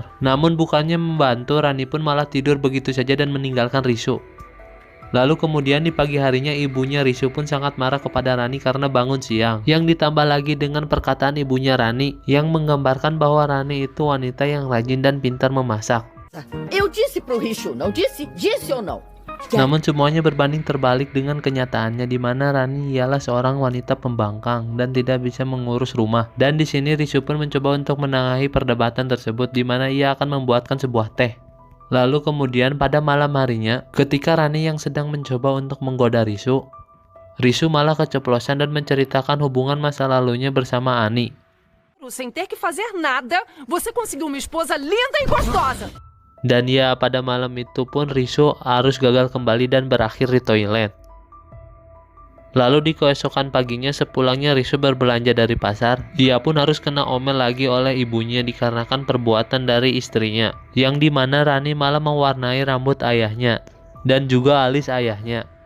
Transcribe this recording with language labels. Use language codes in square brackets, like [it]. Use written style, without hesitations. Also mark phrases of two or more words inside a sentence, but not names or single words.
[id] Namun bukannya membantu, Rani pun malah tidur begitu saja dan meninggalkan Rishu. Lalu kemudian di pagi harinya ibunya Rishu pun sangat marah kepada Rani karena bangun siang, yang ditambah lagi dengan perkataan ibunya Rani yang menggambarkan bahwa Rani itu wanita yang rajin dan pintar memasak. [pt] Eu disse pro Rishu, não disse? Disse ou não? [id] Namun semuanya berbanding terbalik dengan kenyataannya, di mana Rani ialah seorang wanita pembangkang dan tidak bisa mengurus rumah. Dan di sini Rishu pun mencoba untuk menengahi perdebatan tersebut, di mana ia akan membuatkan sebuah teh. Lalu kemudian pada malam harinya, ketika Rani yang sedang mencoba untuk menggoda Rishu, Rishu malah keceplosan dan menceritakan hubungan masa lalunya bersama Ani. [pt] Sem ter que fazer nada, você conseguiu uma esposa linda e gostosa. [id] Dan ya, pada malam itu pun Rishu harus gagal kembali dan berakhir di toilet. Lalu di keesokan paginya sepulangnya Rishu berbelanja dari pasar, ia pun harus kena omel lagi oleh ibunya dikarenakan perbuatan dari istrinya, yang dimana Rani malah mewarnai rambut ayahnya dan juga alis ayahnya.